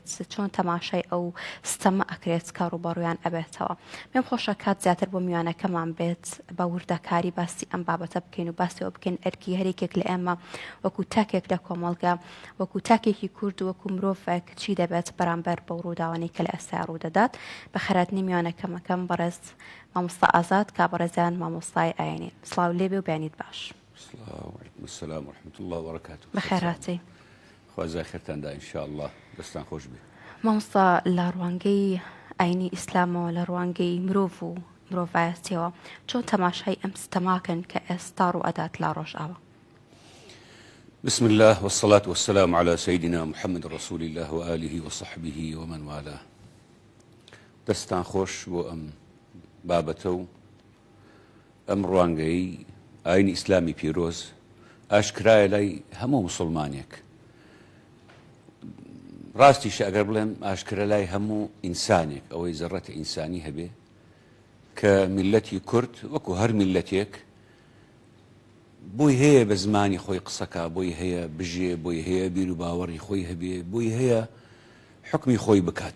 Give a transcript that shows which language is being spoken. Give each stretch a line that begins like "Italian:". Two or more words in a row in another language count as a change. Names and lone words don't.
Central Kurdish: چۆن تەماشای ئەو ستەمە ئەکرێت کە ڕووبەڕوویان ئەبێتەوە پێم خۆشە کات زیاتر بۆ میوانەکەمان بێت بە وردەکاری باسی ئەم بابەتە بکەین و باسیەوە بکەین ئەرکی هەرێکێک لە ئێمە وەکو تاکێک لە کۆمەڵگە وەکو تاکێکی کورد وەکو مرۆڤێک چی دەبێت بەرامبەر بەو ڕووداوانەی کە لە ئێستا ڕوودەدات بە خەراتنی میوانەکەمەکەم بەڕێز مامۆستا ئازاد کابڕێزیان مامۆستای ئاینین سڵاو لێبێ و بیانیت باش.
Arabic: السلام ورحمة الله وبركاته.
Central Kurdish: بەخێراتی خوازای خێرتاندا
Arabic: إن شاء الله
Central Kurdish: دەستان خۆش بێ. مامۆستا لە ڕوانگەی ئاینی ئیسلامەوە لە ڕوانگەی مرۆڤ و مرۆڤایەتیەوە چۆن تەماشای ئەم ستەماکەن کە ئێستا ڕوئەدات لا ڕۆژئاوا.
Arabic: بسم الله والصلاة والسلام على سيدنا محمد رسول الله وآله وصحبه ومن والاه.
Central Kurdish: دەستان خۆش بۆ ئەم بابەتە و ئەم ڕوانگەی ئاینی ئیسلامی پیرۆز ئاشکرایە لای هەموو موسڵمانێک. ڕاستیشە ئەگەر بڵێم ئاشکرا لای هەموو ئینسانێک ئەوەی زەڕەتە ئینسانی هەبێ کە میلەتی کورد وەکو هەر میلەتێک بۆی هەیە بە زمانی خۆی قسەکە بۆی هەیە بژێ بۆی هەیە بیر و باوەڕی خۆی هەبێ بۆی هەیە حکمی خۆی بکات.